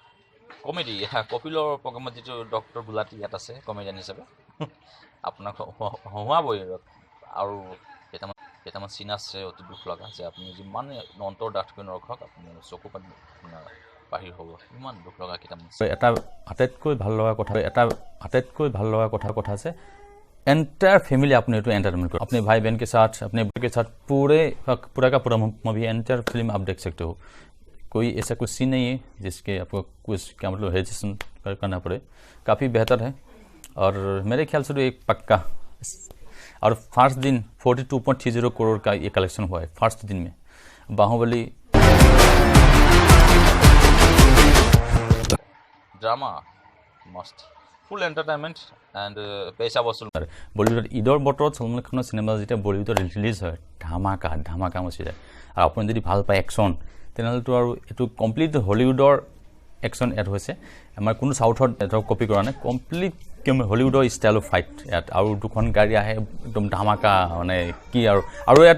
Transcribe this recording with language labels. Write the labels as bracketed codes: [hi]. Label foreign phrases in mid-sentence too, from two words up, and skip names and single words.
[as] কমেডি কপিলৰ প্ৰগ্ৰামত যিটো ডক্টৰ গুলাটি ইয়াত আছে কমেডিয়ান হিচাপে আপোনাক হহুৱাবই আৰু কেইটামান চিন আছে অতি দুখ লগা যে আপুনি যিমান অন্তৰ ডাঠ কৰি নৰখক আপুনি চকু পানী আপোনাৰ বাহিৰ হ'ব ইমান দুখ লগা কেইটামান এটা আটাইতকৈ ভাল লগা কথা আছে [en] Entire family [hi] अपने तो एंटरटेनमेंट करो अपने भाई बहन के साथ अपने के साथ पूरा का पूरा [en] movie entire film [hi] आप देख सकते हो कोई ऐसा कुछ सीन नहीं है जिसके आपको कुछ क्या मतलब हेजिटेशन करना पड़े काफ़ी बेहतर है और मेरे ख्याल से तो एक पक्का और फर्स्ट दिन 42.30 करोड़ का ये कलेक्शन हुआ है फर्स्ट दिन में बाहुबली ड्रामा मस्त [en] Full entertainment and [hi] पैसा वसूल [as] বলিউডৰ ঈদৰ বতৰত সলমান খানৰ সিনেমা যেতিয়া বলিউডত ৰিলিজ হয় ধামাকা মচি যায় আৰু আপুনি যদি ভাল পায় একচন তেনেহ'লেতো আৰু এইটো কমপ্লিট হলিউডৰ একচন এড হৈছে আমাৰ কোনো সাউথত এটা কপি কৰা নাই কমপ্লিট হলিউডৰ ষ্টাইলৰ ফাইট ইয়াত আৰু দুখন গাড়ী আহে একদম ধামাকা মানে কি আৰু ইয়াত